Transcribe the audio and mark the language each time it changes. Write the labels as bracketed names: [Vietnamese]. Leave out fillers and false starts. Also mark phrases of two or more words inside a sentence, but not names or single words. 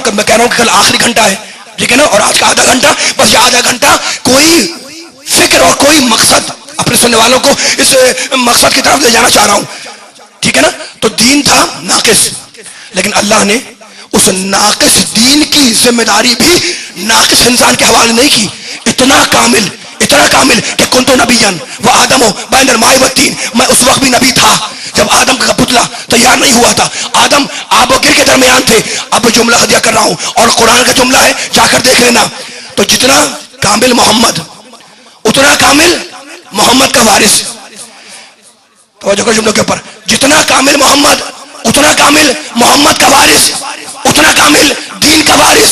[Urdu] میں کہہ رہا ہوں کہ کل آخری گھنٹہ ہے, ٹھیک ہے نا, اور آج کا آدھا گھنٹہ, بس یہ آدھا گھنٹہ کوئی فکر اور کوئی مقصد اپنے سننے والوں کو اس مقصد کی طرف لے جانا چاہ رہا ہوں, ٹھیک ہے نا. تو دین تھا ناقص, لیکن اللہ نے اس ناقص دین کی ذمہ داری بھی ناقص انسان کے حوالے نہیں کی. اتنا کامل کہ [Arabic] کنتو نبیان و آدم بین الماء و الطین, [Urdu] میں اس وقت بھی نبی تھا جب آدم کا پتلا تیار نہیں ہوا تھا. آدم آب و گل کے درمیان تھے. اب جملہ ہدیہ کر رہا ہوں اور قرآن کا جملہ ہے, جا کر دیکھ لینا. تو جتنا کامل محمد اتنا کامل محمد کا وارث. توجہ کرو جملوں کے اوپر. جتنا کامل محمد اتنا کامل محمد کا وارث, اتنا کامل دین کا وارث.